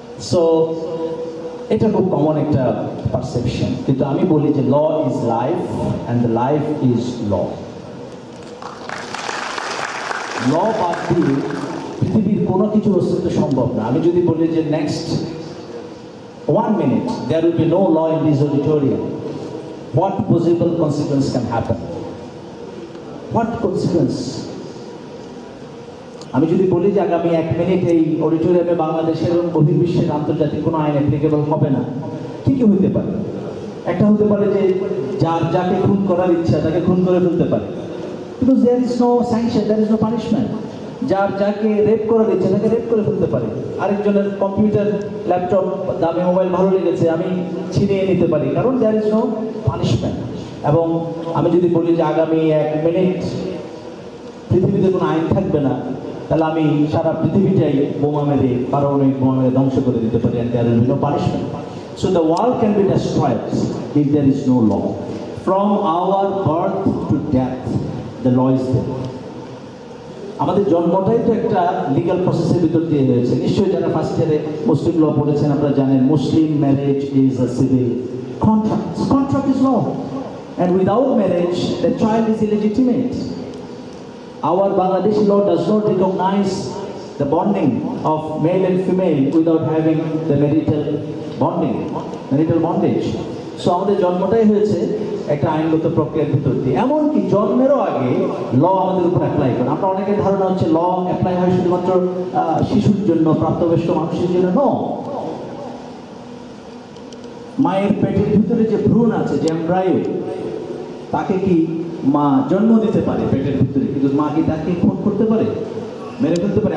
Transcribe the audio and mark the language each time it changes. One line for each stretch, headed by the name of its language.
Bangla: So এটা খুব common একটা পারসেপশন, কিন্তু আমি বলি যে
English: Law is life and the life is law.
Bangla: ল বাদ দিয়ে পৃথিবীর কোনো কিছু অস্তিত্ব সম্ভব না। আমি যদি বলি যে
English: Next 1 minute there will be no law in this auditorium, what possible consequence can happen? What consequence?
Bangla: আমি যদি বলি যে আগামী 1 মিনিট এই অডিটোরিয়ামে বাংলাদেশের এবং বহির্বিশ্বের আন্তর্জাতিক কোনো আইন অ্যাপ্লিকেবল হবে না, কি কি হতে পারে? একটা হতে পারে যে যার যাকে খুন করার ইচ্ছা তাকে খুন করে ফেলতে পারে,
English: Because there is no sanction, there is no punishment.
Bangla: যার যাকে রেপ করার ইচ্ছা তাকে রেপ করে ফেলতে পারে। আরেকজনের কম্পিউটার, ল্যাপটপ, দামি মোবাইল ভালো লেগেছে, আমি ছিনিয়ে নিতে পারি, কারণ
English: There is no punishment.
Bangla: এবং আমি যদি বলি যে আগামী 1 মিনিট পৃথিবীতে কোনো আইন থাকবে না, তাহলে আমি সারা পৃথিবীটাই বোমা মেরে, পারমাণবিক বোমা মেরে ধ্বংস করে দিতে পারি,
English: and there will be no punishment. So the world can be destroyed if there is no law. From our birth to death, the law is there.
Bangla: আমাদের জন্মটাই তো একটা লিগাল প্রসেসের ভিতর দিয়ে হয়েছে। নিশ্চয়ই যারা ফার্স্ট ইয়ারে মুসলিম ল পড়েছেন আপনারা জানেন,
English: Muslim marriage is a civil contract, contract is law, and without marriage the child is illegitimate. Our Bangladeshi law does not recognize the bonding of male and female without having the marital bonding, marital bondage.
Bangla: So আমাদের জন্মটাই হয়েছে একটা আইনগত প্রক্রিয়ার ভিতর দিয়ে। এমনকি জন্মেরও আগে ল আমাদের উপর অ্যাপ্লাই করে। আমরা অনেকের ধারণা হচ্ছে ল অ্যাপ্লাই হয় শুধুমাত্র শিশুর জন্য, প্রাপ্তবয়স্ক মানুষের জন্য। নো, মায়ের পেটের ভিতরে যে ভ্রূণ আছে, যে এমব্রায়ো, তাকে কি মা জন্ম দিতে পারে পেটের ভিতরে, কিন্তু মা কি তাকে খুন করতে পারে, মেরে ফেলতে পারে?